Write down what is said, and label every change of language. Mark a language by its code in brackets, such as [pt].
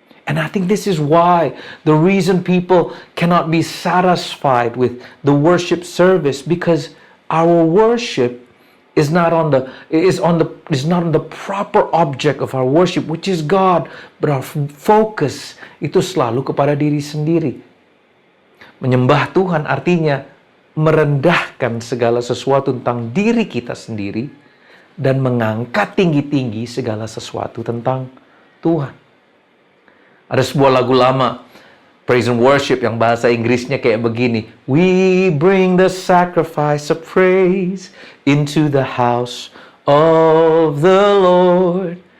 [en] And I think this is why the reason people cannot be satisfied with the worship service, because our worship is not on the proper object of our worship, which is God, but our focus [id] itu selalu kepada diri sendiri. Menyembah Tuhan artinya merendahkan segala sesuatu tentang diri kita sendiri dan mengangkat tinggi-tinggi segala sesuatu tentang Tuhan. Ada sebuah lagu lama, [en] praise and worship, [id] yang bahasa Inggrisnya kayak begini. [en] We bring the sacrifice of praise into the house of the Lord.